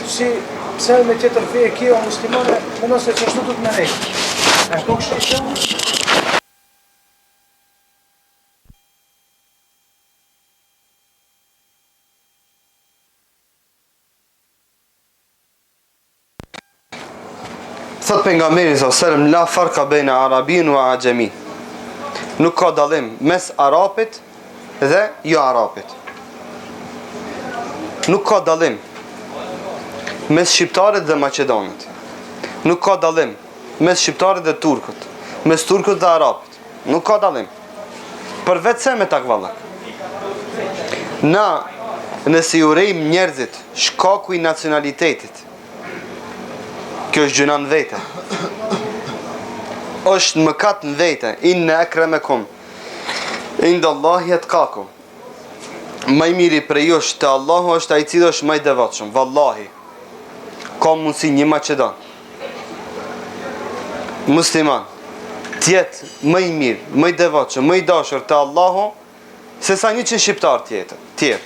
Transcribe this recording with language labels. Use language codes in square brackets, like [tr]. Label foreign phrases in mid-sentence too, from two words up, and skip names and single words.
[sq] Si pse me tjetër fe e kjo muslimane, mendon se çashtu duhet me nejë. A ka kështu? Thot pejgamberi [ar] صلى الله عليه وسلم لا فرق بين عربي وأعجمي. [sq] Nuk ka dallim mes arabit dhe jo arabit. Nuk ka dallim mes shqiptarit dhe maqedonit. Nuk ka dallim mes shqiptarit dhe turkut, mes turkut dhe arabit. Nuk ka dallim. Përveç se me takvallak. Na nëse i urejmë njerëzit shkaku i nacionalitetit, kjo është gjëna në vete. është mëkat në vete. [ar] إن أكرمكم عند الله أتقاكم. [sq] Më i miri prej jush te Allahu është ai i cili është më i devotshëm. Vallahi. Ka mundsi një maqedon musliman tjetë më i mirë, më i devotshëm, më i dashur te Allahu se sa 100 shqiptar tjerë.